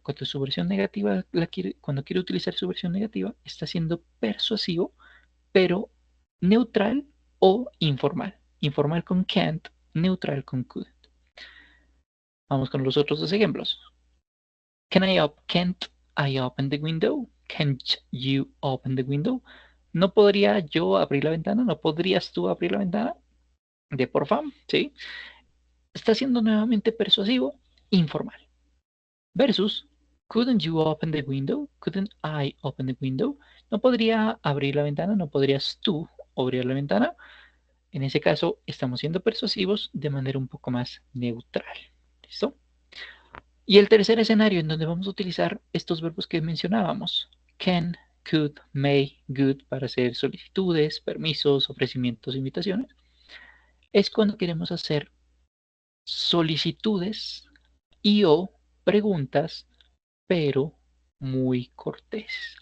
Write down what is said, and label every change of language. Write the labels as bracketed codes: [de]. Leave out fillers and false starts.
[es] Cuando su versión negativa cuando quiere utilizar su versión negativa, está siendo persuasivo, pero neutral o informal. Informal con can't, neutral con could. Vamos con los otros dos ejemplos. [en] Can't I open the window? Can't you open the window? [es] ¿No podría yo abrir la ventana? ¿No podrías tú abrir la ventana? De por favor, ¿sí? Está siendo nuevamente persuasivo, informal. [en] Versus, couldn't you open the window? Couldn't I open the window? [es] ¿No podría abrir la ventana? ¿No podrías tú abrir la ventana? En ese caso, estamos siendo persuasivos de manera un poco más neutral. ¿Listo? Y el tercer escenario en donde vamos a utilizar estos verbos que mencionábamos, can, could, may, good, para hacer solicitudes, permisos, ofrecimientos, invitaciones, es cuando queremos hacer solicitudes y o preguntas, pero muy corteses.